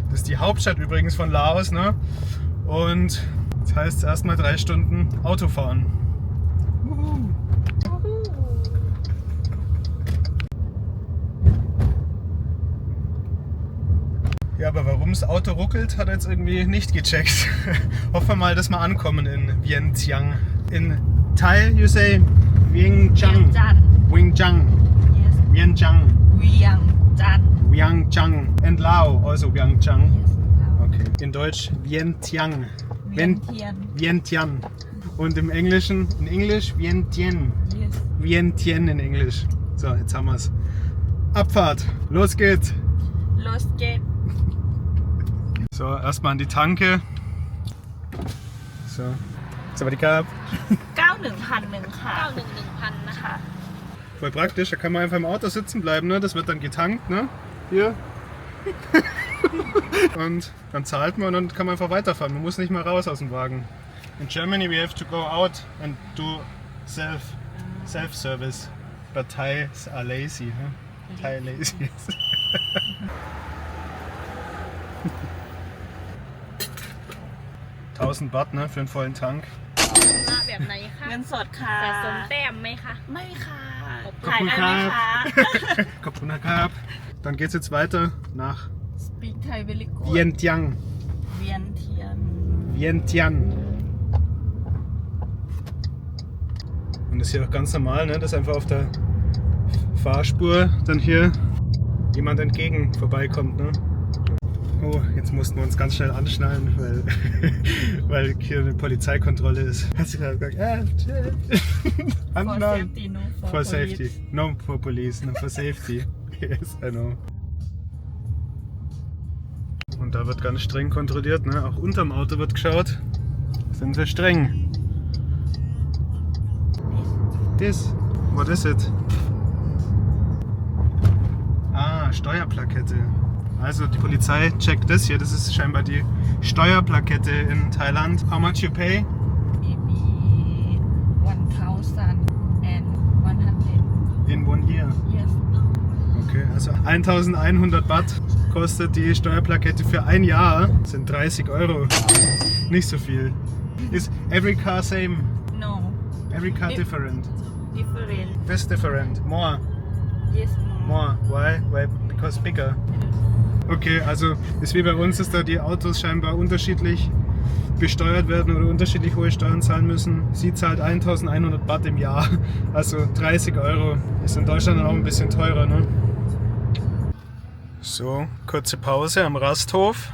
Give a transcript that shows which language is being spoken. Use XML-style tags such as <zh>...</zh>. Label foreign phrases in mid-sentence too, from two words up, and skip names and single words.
<de>Das ist die Hauptstadt übrigens von Laos, ne? Und das heißt erstmal 3 Stunden Autofahren. Ja, aber warum das Auto ruckelt, hat er jetzt irgendwie nicht gecheckt. Hoffen wir mal, dass wir ankommen in Vientiane.</de> <en>In Thai, you say Vientiane. Vientiane. Yes. Vientiane. Vientiane. Vientiane. And Lao also Vientiane. Yes.</en> <de>Okay. In Deutsch Vientiane. Vientiane. Vientiane. Und im Englischen, in Englisch Vientiane.</de> <en>Yes.</en> <de>Vientiane in Englisch. So, jetzt haben wir's. Abfahrt. Los geht's. Los geht's. So, erstmal an die Tanke. So.</de> <th>Sawadee-krab. 91,100ค่ะ91,100นะคะ</th> <de>Voll praktisch, da kann man einfach im Auto sitzen bleiben, ne? Das wird dann getankt, ne? Hier. Und dann zahlt man und dann kann man einfach weiterfahren. Man muss nicht mal raus aus dem Wagen.</de> <en>In Germany we have to go out and do self-service. But Thais are lazy, huh? Thai lazy.</en> <de>1000 Baht, ne, für einen vollen Tank.</de> <th>มาแบบไหนคะ เงินสดค่ะ สะสมแต้มไหมคะ ไม่ค่ะ ขอบคุณครับ ถ่ายได้ไหมคะ ขอบคุณนะครับ</th> <de>Dann geht's jetzt weiter nach</de> <en>Speak Thai very good</en> <de>Vientiane.</de> <th>เวียนเทียน</th> <de>Vientiane. Und das ist hier auch ganz normal, ne, dass einfach auf der Fahrspur dann hier jemand entgegen vorbeikommt. Ne? Oh, jetzt mussten wir uns ganz schnell anschnallen, weil hier eine Polizeikontrolle ist. Hat sie gerade gesagt, anschnallen.</de> <en>For safety. No for police, no for safety. Yes, I know.</en> <de>Und da wird ganz streng kontrolliert, ne? Auch unterm Auto wird geschaut. Sind wir streng.</de> <en>This, what is it?</en> <de>Ah, Steuerplakette. Also die Polizei checkt das hier. Das ist scheinbar die Steuerplakette in Thailand.</de> <en>How much you pay? maybe 1,100 In 1 year. yes</en> <de>Okay, also 1100 Baht kostet die Steuerplakette für ein Jahr. Das sind 30 Euro. Nicht so viel.</de> <en>Is every car same? no Every car different? different This different? More? yes More. Why? Why? Because bigger.</en> <de>Okay, also ist wie bei uns, dass da die Autos scheinbar unterschiedlich besteuert werden oder unterschiedlich hohe Steuern zahlen müssen. Sie zahlt 1100 Baht im Jahr, also 30 Euro. Ist in Deutschland dann auch ein bisschen teurer, ne? So, kurze Pause am Rasthof.</de>